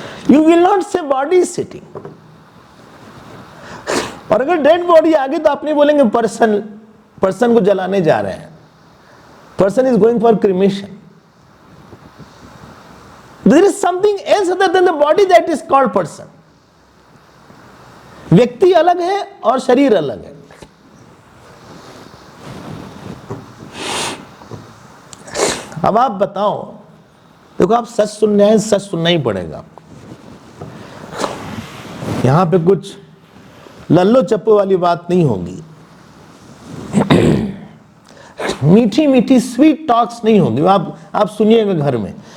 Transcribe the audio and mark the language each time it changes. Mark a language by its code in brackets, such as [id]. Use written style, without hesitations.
[en] You will not see body sitting. [hi] और अगर डेड बॉडी आ गई तो आप नहीं बोलेंगे पर्सन, पर्सन को जलाने जा रहे हैं, [en] person is going for cremation. There is something else other than the body that is called person. [hi] व्यक्ति अलग है और शरीर अलग है। अब आप बताओ, देखो आप सच सुन रहे हैं, सच सुनना ही पड़ेगा आपको। यहां पे कुछ लल्लो चप्पो वाली बात नहीं होगी, मीठी मीठी स्वीट टॉक्स नहीं होगी, आप सुनिएगा घर में।